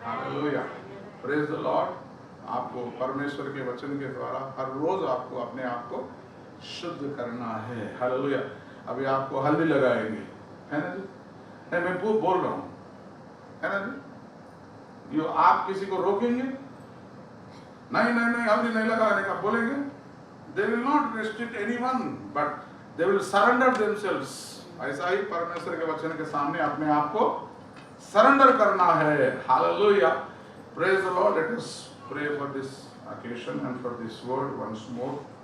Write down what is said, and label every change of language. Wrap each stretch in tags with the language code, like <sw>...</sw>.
<hi>Hallelujah,</hi> <en>Praise the Lord.</en> <hi>आपको परमेश्वर के वचन के द्वारा हर रोज आपको अपने आप को शुद्ध करना है। हालेलुया। अभी आपको हल्दी लगाएंगे, है ना जी? नहीं, मैं बोल रहा हूँ, है ना जी? यो आप किसी को रोकेंगे? नहीं नहीं नहीं, हल्दी नहीं लगाने का बोलेंगे?</hi> <en>They will not restrict anyone, but they will surrender themselves.</en> <hi>ऐसा ही परमेश्वर के वचन के सामने अपने आप को सरेंडर करना है।</hi> <en>Hallelujah, praise the Lord. Let us pray for this occasion and for this word once more.</en>